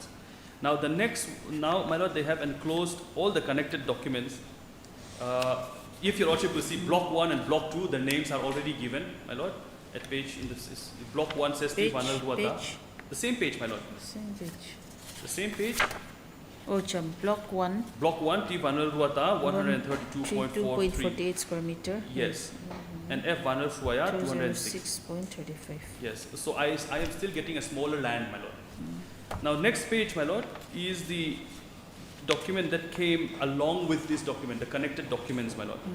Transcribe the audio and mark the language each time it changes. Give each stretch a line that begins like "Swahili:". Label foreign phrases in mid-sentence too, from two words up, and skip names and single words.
English: Now, my lord, they have enclosed all the connected documents. If your lordship will see block 1 and block 2, the names are already given, my lord, at page in this. Block 1 says T. Vanal Ruata. The same page, my lord. Same page. The same page. Oh, chum. Block 1. Block 1, T. Vanal Ruata, 132.43 square meter. Yes. And F. Vanal Shuaya, 206. 206.35. Yes. So I am still getting a smaller land, my lord. Now, next page, my lord, is the document that came along with this document, the connected documents, my lord.